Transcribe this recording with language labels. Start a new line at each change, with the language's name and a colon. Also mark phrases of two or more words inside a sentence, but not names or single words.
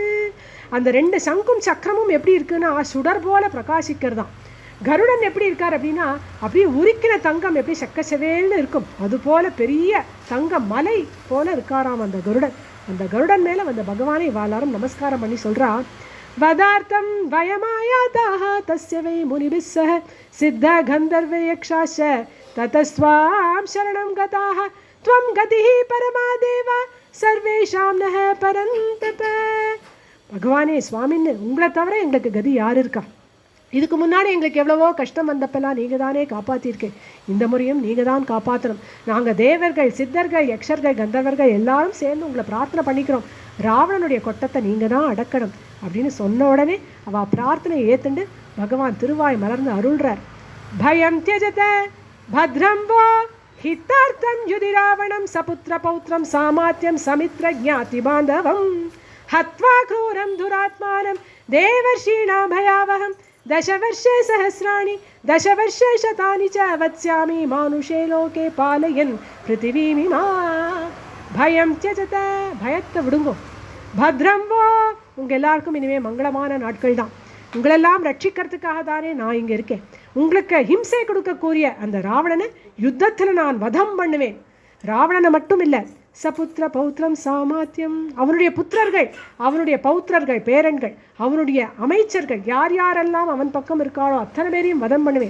Tamil: அந்த 2 சங்கும் சக்கரமும் எப்படி இருக்குன்னா சுடர் போல பிரகாசிக்கிறதாம். கருடன் எப்படி இருக்கார் அப்படின்னா அப்படியே உருக்கின தங்கம் எப்படி செக்கச்சவேல்னு இருக்கும், அது போல பெரிய தங்க மலை போல இருக்காராம் அந்த கருடன். அந்த கருடன் மேலே வந்த பகவானை எல்லாரும் நமஸ்காரம் பண்ணி சொல்கிறா,
Sanskrit: वदार्थं वयमायाताः तस्य वै मुनिभिः सह सिद्धगन्धर्वयक्षाश्च ततस्त्वां शरणं गताः त्वं गतिः परमा देव सर्वेषां नः परन्तप.
Tamil: பகவானே சுவாமின்னு உங்களை தவிர எங்களுக்கு கதி யார் இருக்கா? இதுக்கு முன்னாடி எங்களுக்கு எவ்வளவோ கஷ்டம் வந்தப்பெல்லாம் நீங்கள் தானே காப்பாற்றிருக்கேன். இந்த முறையும் நீங்கள் தான் காப்பாற்றணும். நாங்கள் தேவர்கள், சித்தர்கள், யக்ஷர்கள், கந்தர்வர்கள் எல்லாரும் சேர்ந்து உங்களை பிரார்த்தனை பண்ணிக்கிறோம். ராவணனுடைய கொட்டத்தை நீங்கள் தான் அடக்கணும் அப்படின்னு சொன்ன உடனே அவள் பிரார்த்தனை ஏற்றுண்டு பகவான் திருவாய் மலர்ந்து அருள்றார்.
Sanskrit: भयं त्यजत भद्रं वो हितार्थं युधि रावणं सपुत्र पौत्रं सामात्यं समित्र ज्ञाति बान्धवं हत्वा क्रूरं दुरात्मानं देवर्षीणां भयावहम् दशवर्षे सहस्राणि दशवर्षे शतानि च वत्स्यामि मानुषे लोके पालयन् पृथिवीमिमा. भयं त्यजत,
Tamil: பயத்தை விடுங்கோ.
Sanskrit: भद्रं वो,
Tamil: உங்கள் எல்லாருக்கும் இனிமேல் மங்களமான நாட்கள் தான். உங்களெல்லாம் ரட்சிக்கிறதுக்காக தானே நான் இங்கே இருக்கேன். உங்களுக்கு ஹிம்சை கொடுக்கக்கூடிய அந்த ராவணனை யுத்தத்தில் நான் வதம் பண்ணுவேன். ராவணனை மட்டும் இல்லை,
Sanskrit: सपुत्र पौत्रं सामात्यम्,
Tamil: அவனுடைய புத்திரர்கள், அவனுடைய பௌத்திரர்கள், பேரன்கள், அவனுடைய அமைச்சர்கள், யார் யாரெல்லாம் அவன் பக்கம் இருக்காளோ அத்தனை பேரையும் வதம் பண்ணுவேன்.